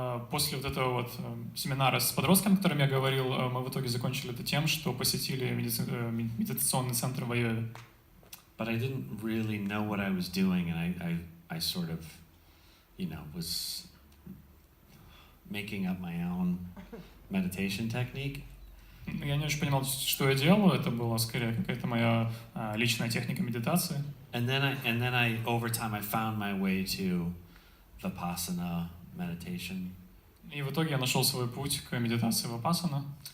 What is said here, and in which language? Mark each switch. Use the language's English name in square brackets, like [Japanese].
[Russian] После вот этого вот семинара с подростками, о котором я говорил, мы в итоге закончили это тем, что посетили медитационный центр в Айове. [English] But I didn't really know what I was doing, and I sort of, was making up my own meditation technique. [Russian] Я не очень понимал, что я делаю. Это была скорее какая-то моя личная техника медитации. [English] And then I over time I found my way to Vipassana meditation. [Russian] И в итоге я нашел свой путь к медитации Vipassana.